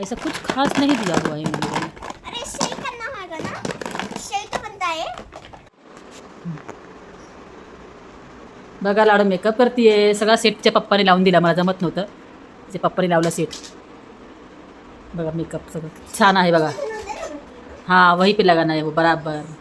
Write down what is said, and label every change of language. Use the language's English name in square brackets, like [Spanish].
[Hindi] ऐसा कुछ खास नहीं दिया हुआ है इन लोगों ने. अरे शेक करना होगा ना, शेक तो बनता है. [Marathi] बघा लाडू मेकअप करतीये. सगळा सेटच्या पप्पाने लावून दिला, मला जमत नव्हतं. तिच्या पप्पाने लावला सेट. बघा मेकअप सगळं छान आहे बघा. [Hindi] हाँ, वही पे लगाना है वो बराबर.